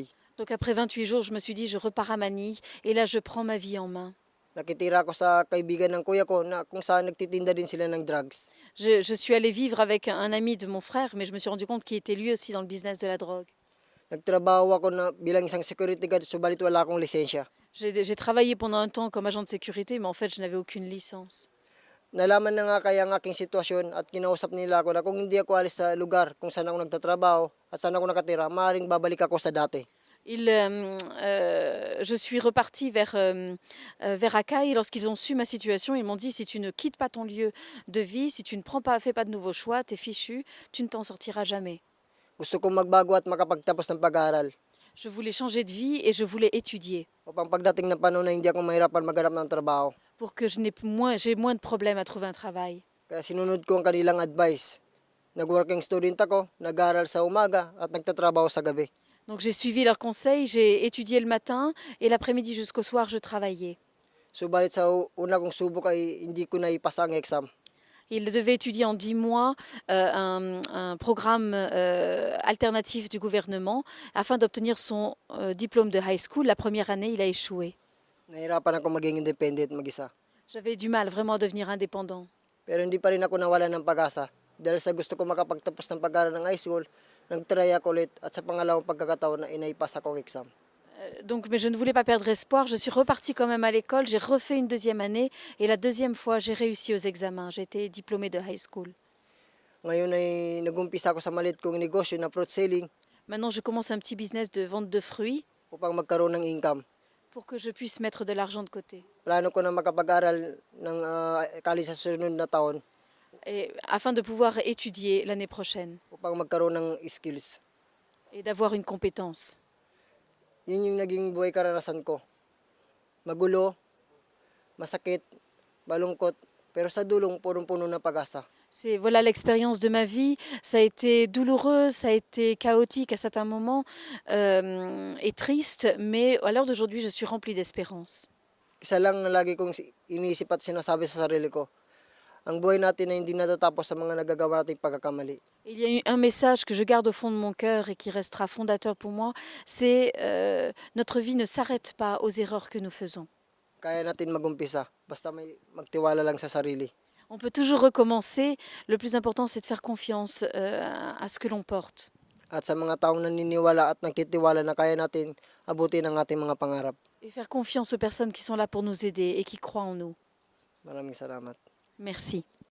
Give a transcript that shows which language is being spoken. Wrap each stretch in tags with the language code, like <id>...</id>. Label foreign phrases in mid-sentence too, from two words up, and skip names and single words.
<fr>Donc après 28 jours, je me suis dit, je repars à Manille et là, je prends ma vie en main.</fr> <tl>Nakitira ako sa kaibigan ng kuya ko na kung saan nagtitinda din sila ng drugs.</tl> <fr>Je suis allée vivre avec un ami de mon frère, mais je me suis rendu compte qu'il était lui aussi dans le business de la drogue.</fr> <tl>Nagtrabaho ako na bilang isang</tl> <en>security guard,</en> <tl>subalit wala akong lisensya.</tl> <fr>J'ai travaillé pendant un temps comme agent de sécurité, mais en fait, je n'avais aucune licence.</fr> <tl>Nalaman na nga kaya ang aking sitwasyon at kinausap nila ako na kung hindi ako alis sa lugar kung saan ako nagtatrabaho at saan ako nakatira, maaaring babalik ako sa dati.</tl> <fr>Je suis repartie vers Akai. Lorsqu'ils ont su ma situation, ils m'ont dit, si tu ne quittes pas ton lieu de vie, si tu ne fais pas de nouveaux choix, t'es fichu, tu ne t'en sortiras jamais.</fr> <tl>Gusto kong magbago at makapagtapos ng pag-aaral.</tl> <fr>Je voulais changer de vie et je voulais étudier</fr> <tl>Upang pagdating ng panahon na hindi ako mahirapan maghanap ng trabaho.</tl> <fr>pour que j'ai moins de problèmes à trouver un travail.</fr> <tl>Kaya sinunod ko ang kanilang advice. Nag-</tl> <en>working student</en> <tl>ako, nag-aaral sa umaga at nagtatrabaho sa gabi.</tl> <fr>Donc j'ai suivi leurs conseils, j'ai étudié le matin et l'après-midi jusqu'au soir, je travaillais.</fr> <tl>Subalit sa una kong subok ay hindi ko naipasa ang exam.</tl> <fr>Il devait étudier en 10 mois un programme alternatif du gouvernement afin d'obtenir son diplôme de</fr> <en>high school.</en> <fr>La première année, il a échoué.</fr> <tl>Nahirapan ako maging independent mag-isa.</tl> <fr>J'avais du mal vraiment à devenir indépendant.</fr> <tl>Pero hindi pa rin ako nawala ng pag-asa. Dahil sa gusto ko makapagtapos ng pag-aaral ng</tl> <en>high school,</en> <tl>nag-try ako ulit at sa pangalawang pagkakataon na inaipas ako ang exam.</tl> <fr>Mais je ne voulais pas perdre espoir. Je suis repartie quand même à l'école. J'ai refait une deuxième année et la deuxième fois, j'ai réussi aux examens. J'ai été diplômée de</fr> <en>high school.</en> <tl>Ngayon ay nag-umpisa ako sa maliit kong negosyo na</tl> <en>fruit selling</en> <fr>Maintenant, je commence un petit business de vente de fruits</fr> <tl>upang magkaroon ng income.</tl> <fr>pour que je puisse mettre de l'argent de côté.</fr> <tl>Plano ko na makapag-aral ng college sa susunod na taon</tl> <fr>Et afin de pouvoir étudier l'année prochaine</fr> <tl>upang magkaroon ng skills.</tl> <fr>et d'avoir une compétence.</fr> <tl>Yun yung naging buhay karanasan ko. Magulo, masakit, malungkot, pero sa dulong punong-puno ng pag-asa.</tl> <fr>C'est voilà l'expérience de ma vie. Ça a été douloureux, ça a été chaotique à certains moments et triste, mais à l'heure d'aujourd'hui, je suis remplie d'espérance.</fr> <tl>Isa lang ang lagi kong iniisip at sinasabi sa sarili ko. Ang buhay natin ay hindi natatapos sa mga nagagawa nating pagkakamali.</tl> <fr>Il y a un message que je garde au fond de mon cœur et qui restera fondateur pour moi, c'est notre vie ne s'arrête pas aux erreurs que nous faisons.</fr> <tl>Kaya natin magumpisa, basta may magtiwala lang sa sarili.</tl> <fr>On peut toujours recommencer. Le plus important, c'est de faire confiance à ce que l'on porte.</fr> <tl>At sa mga taong naniniwala at nagtitiwala na kaya natin abutin ang ating mga pangarap.</tl> <fr>Et faire confiance aux personnes qui sont là pour nous aider et qui croient en nous.</fr> <tl>Maraming salamat.</tl> <fr>Merci.</fr>